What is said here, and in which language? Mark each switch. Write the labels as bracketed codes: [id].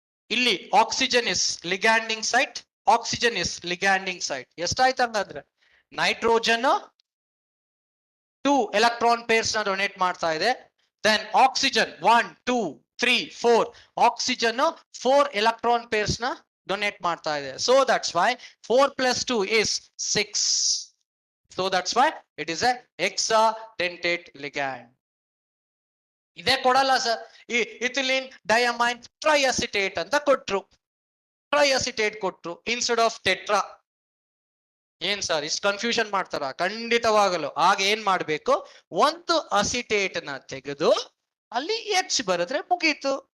[en] ಇಲ್ಲಿ oxygen is liganding site, oxygen is liganding site. [kn] ಎಷ್ಟಾಯ್ತು ಹಂಗಂದ್ರೆ ನೈಟ್ರೋಜನ್ 2 ಎಲೆಕ್ಟ್ರಾನ್ ಪೇರ್ಸ್ ನ ಡೊನೇಟ್ ಮಾಡ್ತಾ ಇದೆ. Then oxygen 1 2 3 4 oxygen 4 electron pairs ನ ಡೊನೇಟ್ ಮಾಡ್ತಾ ಇದೆ. [en] So that's why 4 + 2 is 6. So that's why it is a hexadentate ligand. [kn] ಇದೇ ಕೊಡಲ್ಲ ಸರ್. ಈ ಇಥಿಲಿನ್ ಡೈಅಮೈನ್ ಟ್ರೈಅಸಿಟೇಟ್ ಅಂತ ಕೊಟ್ರು, ಟ್ರೈಅಸಿಟೇಟ್ ಕೊಟ್ರು [en] Instead of tetra. [kn] ಏನ್ ಸರ್ ಇಷ್ಟು ಕನ್ಫ್ಯೂಷನ್ ಮಾಡ್ತಾರ? ಖಂಡಿತವಾಗಲು. ಆಗ ಏನ್ ಮಾಡ್ಬೇಕು, ಒಂದು ಅಸಿಟೇಟ್ ನ ತೆಗೆದು ಅಲ್ಲಿ ಎಚ್ ಬರೆದ್ರೆ ಮುಗೀತು.